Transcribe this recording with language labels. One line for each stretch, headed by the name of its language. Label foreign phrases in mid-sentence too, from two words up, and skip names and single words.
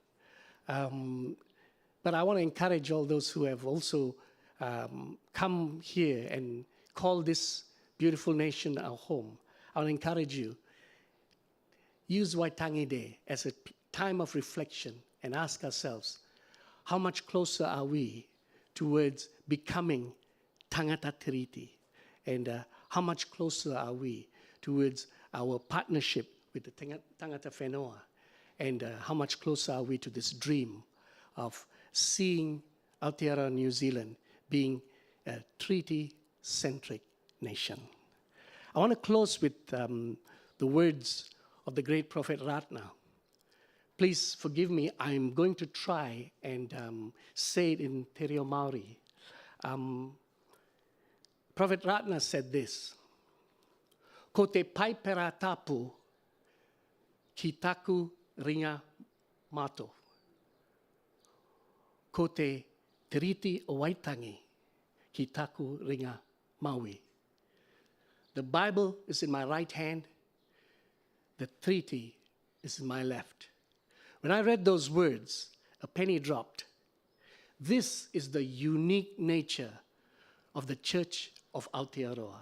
English: But I want to encourage all those who have also come here and call this beautiful nation our home. I want to encourage you, use Waitangi Day as a time of reflection and ask ourselves, how much closer are we towards becoming
Māori: tangata tiriti?
English: And how much closer are we towards our partnership with the
Māori: tangata whenua?
English: And how much closer are we to this dream of seeing Aotearoa New Zealand being a treaty-centric nation? I want to close with the words of the great prophet Ratna. Please forgive me, I'm going to try and say it in Te Reo Maori. Prophet Ratna said this:
Māori: Ko te paipera tapu ki taku ringa mato. Ko te tiriti o Waitangi ki taku ringa Maui.
English: The Bible is in my right hand. The treaty is in my left. When I read those words, a penny dropped. This is the unique nature of the Church of Aotearoa.